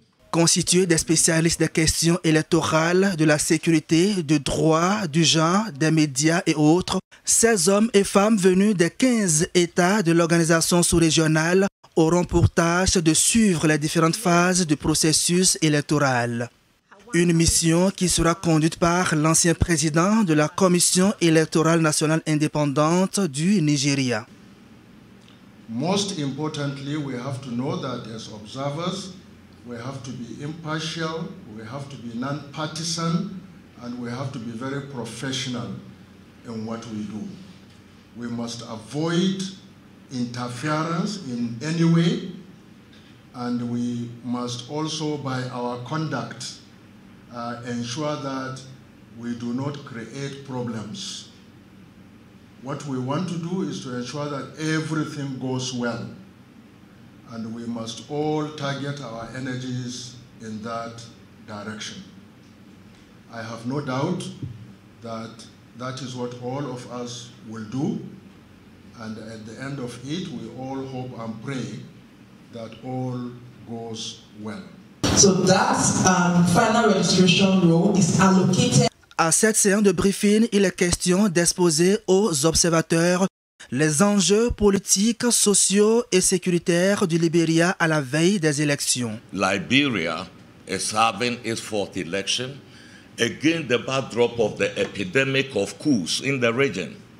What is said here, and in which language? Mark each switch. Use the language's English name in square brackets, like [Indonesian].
[French] Constitués des spécialistes des questions électorales, de la sécurité, du droit, du genre, des médias et autres, ces hommes et femmes venus des 15 États de l'organisation sous-régionale auront pour tâche de suivre les différentes phases du processus électoral. Une mission qui sera conduite par l'ancien président de la Commission électorale nationale indépendante du Nigeria. [English] Most importantly, we have to know that as observers, we have to be impartial, we have to be non-partisan, and we have to be very professional in what we do. We must avoid interference in any way, and we must also, by our conduct, ensure that we do not create problems. What we want to do is to ensure that everything goes well, and we must all target our energies in that direction. I have no doubt that that is what all of us will do, and at the end of it, we all hope and pray that all goes well. So that final registration role is allocated. [French] À cette séance de briefing, il est question d'exposer aux observateurs les enjeux politiques, sociaux et sécuritaires du Libéria à la veille des élections. [English] Liberia is having its 4th election against the backdrop of the epidemic of coups in the region.